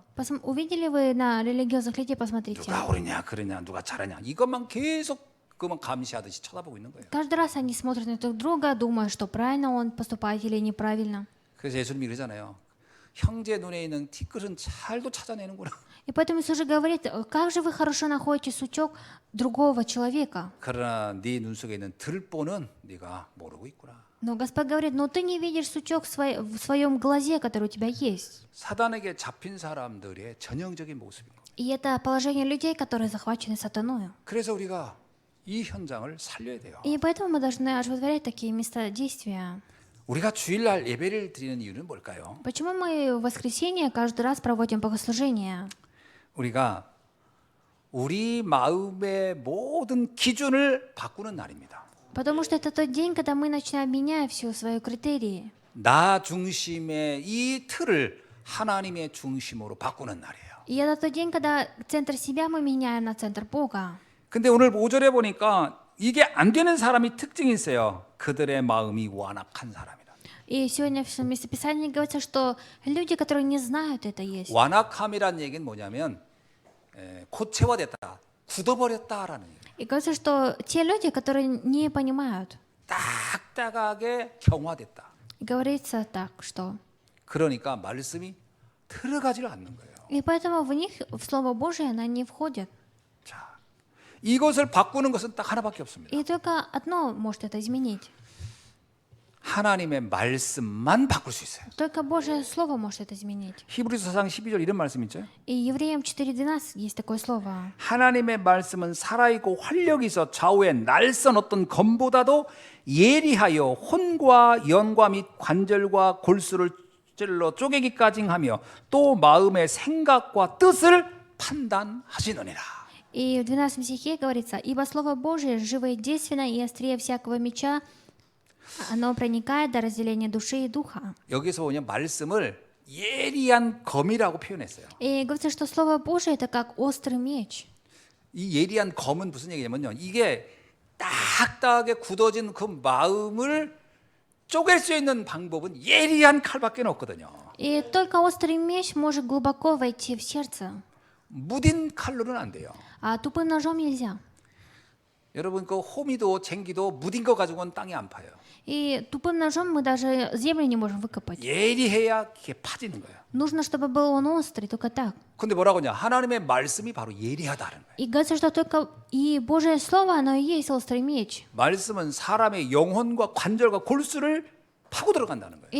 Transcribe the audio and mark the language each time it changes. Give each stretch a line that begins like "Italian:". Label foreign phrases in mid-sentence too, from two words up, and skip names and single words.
Russian: Увидели вы на религиозных людей, посмотрите.
Korean: 누가 옳으냐 그러냐 누가 잘하냐 이것만 계속 그만 감시하듯이 쳐다보고 있는 거예요.
Russian: Каждый раз они смотрят на друг друга, думая, что правильно он поступает или неправильно.
Korean: 그래서 예수님이 그러잖아요. 형제 눈에 있는 티끌은 잘도 찾아내는구나.
Russian: И поэтому Иисус же говорит, как же вы хорошо находите сучок другого человека.
Korean: 그러나 네 눈 속에 있는 들보는 네가 모르고 있구나.
Russian: Но Господь говорит, но ты не видишь сучок в своем глазе, который у тебя есть.
Korean: 사단에게 잡힌 사람들의 전형적인 모습인 거예요.
Russian: И это положение людей, которые захвачены сатаною.
Korean: 그래서 우리가 이 현장을 살려야 돼요.
Russian: И поэтому мы должны оживотворять такие места действия.
Korean: 우리가 주일날 예배를 드리는 이유는 뭘까요?
Russian: Почему мы в воскресенье каждый раз проводим богослужение?
Korean: 우리가 우리 마음의 모든 기준을 바꾸는 날입니다.
Russian: Потому что это тот день, когда мы начинаем менять все свои критерии.
Korean: 나 중심의 이 틀을 하나님의 중심으로 바꾸는 날이에요.
Russian: И это тот день, когда центр себя мы меняем на центр Бога.
Korean: 근데 오늘 5절에 보니까 이게 안 되는 사람이 특징이 있어요. 그들의 마음이 완악한 사람이다.
Russian: И сегодня в местописании говорится, что люди, которые не знают, это есть.
Korean: 완악함이란 얘기는 뭐냐면 고체화됐다, 굳어버렸다라는 얘기예요.
Russian: И говорится, что те люди, которые не понимают,
Korean: 딱딱하게 경화됐다.
Russian: и говорится так, что...
Korean: 그러니까 말씀이 들어가지를 않는 거예요.
Russian: И поэтому в них, в Слово Божие, она не входит.
Korean: 자, 이것을 바꾸는 것은 딱 하나밖에 없습니다.
Russian: И только одно может это изменить.
Korean: 하나님의 말씀만 바꿀 수 있어요.
Russian: Только Божье Слово может это изменить.
Korean: 히브리서 4장 12절 이런 말씀 있죠?
Russian: И Евреям 4:12 есть такое слово.
Korean: 하나님의 말씀은 살아있고 활력이 있어 좌우에 날선 어떤 검보다도 예리하여 혼과 연과 및 관절과 골수를 찔러 쪼개기까지 하며 또 마음의 생각과 뜻을 판단하시느니라.
Russian: И в 12 стихе говорится, «Ибо Слово Божие живо и действенно, и острее всякого меча, оно проникает до разделения души и духа».
Korean: 여기서 보면 말씀을 예리한 검이라고 표현했어요.
Russian: И говорится, что Слово Божие это как острый меч.
Korean: 이 예리한 검은 무슨 얘기냐면요. 이게 딱딱하게 굳어진 그 마음을 쪼갤 수 있는 방법은 예리한 칼밖에 없거든요.
Russian: И только острый меч может глубоко войти в сердце,
Korean: 무딘 칼로는 안 돼요.
Russian: а тупым ножом нельзя.
Korean: 여러분 그 호미도 쟁기도 무딘 거 가지고는 땅이 안 파요.
Russian: И тупым ножом мы даже землю не можем выкопать.
Korean: 예리해야 그게 파지는 거예요.
Russian: Нужно, чтобы был он острый, только так.
Korean: 근데 뭐라고 하냐? 하나님의 말씀이 바로 예리하다는 거예요.
Russian: И говорится, что только и Божье Слово, оно и есть острый меч.
Korean: 말씀은 사람의 영혼과 관절과 골수를 파고 들어간다는 거예요.